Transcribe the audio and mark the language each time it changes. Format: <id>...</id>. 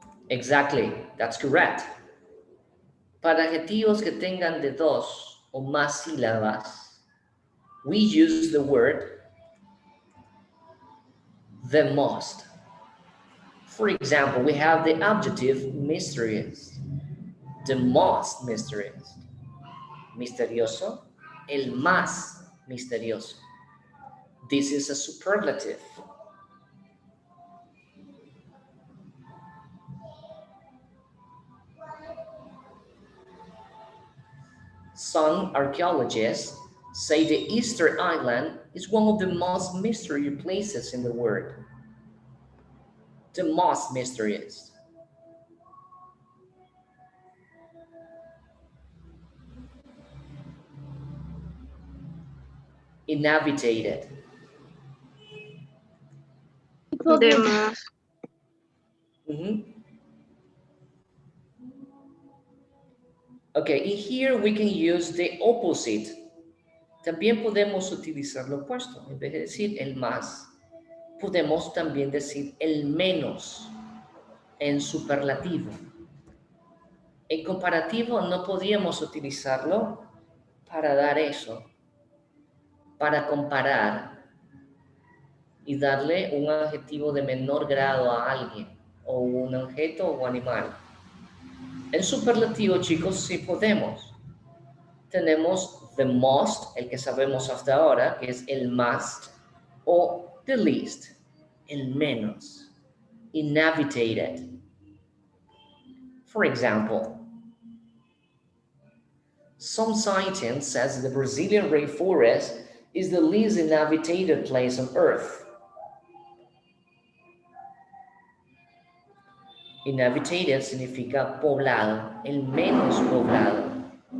<en>Exactly, that's correct.</en> <es>Para adjetivos que tengan de 2 o más sílabas,</es> <en>we use the word the most. For example, we have the adjective mysterious, the most mysterious.</en> <es>Misterioso, el más misterioso.</es> <en>This is a superlative. Some archaeologists say the Easter Island is one of the most mysterious places in the world. The most mysterious. Inhabited. The most. Okay, in here we can use the opposite.</en> <es>También podemos utilizar lo opuesto. En vez de decir el más, podemos también decir el menos en superlativo. En comparativo no podíamos utilizarlo para dar eso, para comparar y darle un adjetivo de menor grado a alguien, o un objeto o animal. En superlativo, chicos, sí podemos. Tenemos</es> <en>the most,</en> <es>el que sabemos hasta ahora, que es el más, o</es> <en>the least,</en> <es>el menos, inhabited.</es> <en>For example, some scientists says the Brazilian rainforest is the least inhabited place on Earth.</en> <es>Inhabited significa poblado, el menos poblado.</es>